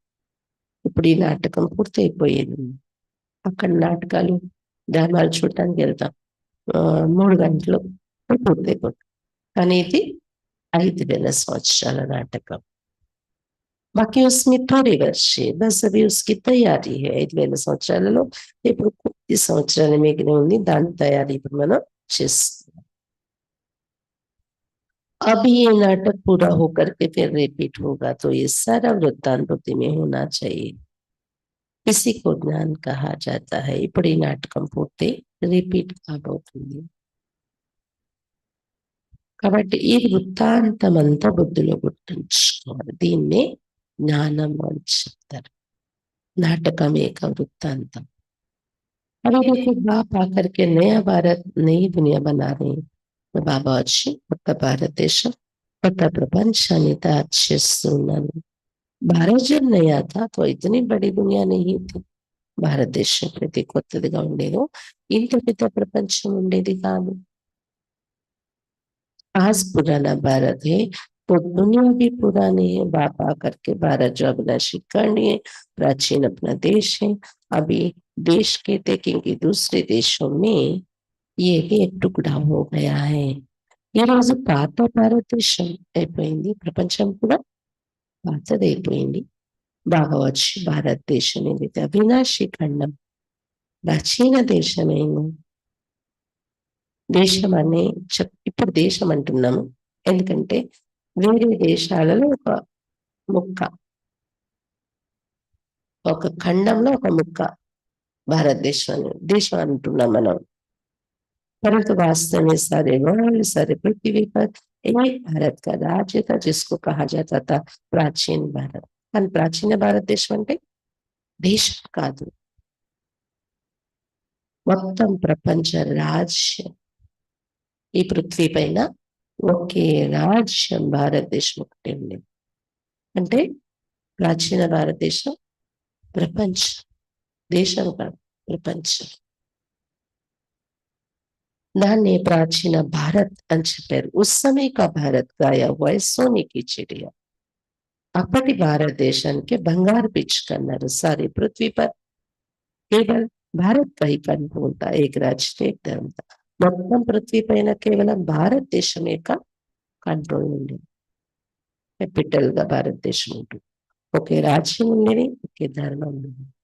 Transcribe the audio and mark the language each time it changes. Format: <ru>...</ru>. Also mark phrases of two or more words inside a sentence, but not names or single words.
<te>ఇప్పుడు ఈ నాటకం పూర్తయిపోయేది, అక్కడ నాటకాలు డ్రామాలు చూడటానికి వెళ్తాం 3 గంటలు పూర్తయిపోతుంది. కానీ ఇది 5,000 సంవత్సరాల నాటకం.</te> <hi>बाकी उसमें थोड़े वर्ष है, बस अभी उसकी तैयारी है.</hi> <te>5,000 సంవత్సరాలలో ఇప్పుడు కొద్ది సంవత్సరాలు మిగిలి ఉంది, దాని తయారీ ఇప్పుడు మనం చేస్తున్నాం.</te> <hi>अभी ये नाटक पूरा होकर के फिर रिपीट होगा, तो ये सारा वृत्तांत बुद्धि में होना चाहिए. इसी को ज्ञान कहा जाता है.</hi> <te>ఇప్పుడు ఈ నాటకం పూర్తి రిపీట్ కాబోతుంది. కాబట్టి ఈ వృత్తాంతం అంతా బుద్ధిలో గుర్తుంచుకోవాలి. దీన్నే జ్ఞానం అని చెప్తారు.</te> <hi>नाटकम एक वृत्तांतम. अभी देखो बाप आकर के नया भारत नई दुनिया बना रहे हैं. तो बाबा अच्छी</hi> <te>కొత్త భారతదేశం కొత్త ప్రపంచాన్ని తయారు చేస్తున్నారు.</te> <hi>भारत जब नया था तो इतनी बड़ी दुनिया नहीं थी.</hi> <te>భారతదేశం ప్రతి కొత్తదిగా ఉండేదో, ఇంత పెద్ద ప్రపంచం ఉండేది కాదు.</te> <hi>आज पुराना भारत है तो दुनिया भी पुरानी है. बाप आकर के भारत जो अविनाशी करनी है, प्राचीन अपना देश है. अभी देश कहते क्योंकि दूसरे देशों में ये भी एक टुकड़ा हो गया है.</hi> <te>ఈ రోజు పాత భారతదేశం అయిపోయింది, ప్రపంచం కూడా పాతదైపోయింది. బాగా వచ్చి భారతదేశం ఏదైతే అవినాశి ఖండం ప్రాచీన దేశమేమో, దేశం అనే ఇప్పుడు దేశం అంటున్నాము ఎందుకంటే వేరే దేశాలలో ఒక ముక్క ఒక ఖండంలో ఒక ముక్క భారతదేశం అని దేశం అంటున్నాం మనం.</te> <hi>परंतु वास्तव में सारे वर्ल्ड, सारे पृथ्वी पर एक भारत का राज्य था जिसको कहा जाता था प्राचीन भारत.</hi> <te>కానీ ప్రాచీన భారతదేశం అంటే దేశం కాదు, మొత్తం ప్రపంచ రాజ్యం. ఈ పృథ్వీ పైన ఒకే రాజ్యం భారతదేశం ఒకటి ఉండేది. అంటే ప్రాచీన భారతదేశం ప్రపంచం, దేశం కాదు, ప్రపంచం. దాన్ని ప్రాచీన భారత్ అని చెప్పారు.</te> <hi>उस समय का भारत गाया हुआ है सोने की चिड़िया.</hi> <te>అప్పటి భారతదేశానికి బంగారు పిచ్చుక అన్నారు.</te> <hi>सारी पृथ्वी पर केवल भारत का ही कंट्रोल था, एक राज्य एक धर्म था.</hi> <te>మొత్తం పృథ్వీ పైన కేవలం భారతదేశం యొక్క కంట్రోల్ ఉండేది. క్యాపిటల్ గా భారతదేశం ఉంటుంది. ఒకే రాజ్యం ఉండేది, ఒకే ధర్మం ఉండేది.</te>